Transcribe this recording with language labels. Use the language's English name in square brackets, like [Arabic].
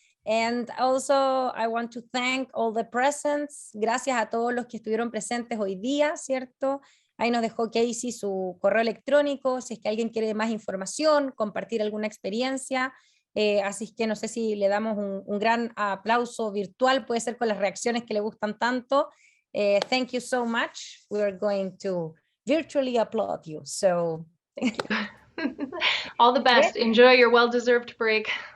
[English] And also, I want to thank all the presents. [Spanish] Gracias a todos los que estuvieron presentes hoy día, ¿cierto? Ahí nos dejó Kasey su correo electrónico, si es que alguien quiere más información, compartir alguna experiencia. Así que no sé si le damos un gran aplauso virtual, puede ser con las reacciones que le gustan tanto. [English] Thank you so much. We are going to virtually applaud you. So, thank you. All the best. Enjoy your well-deserved break.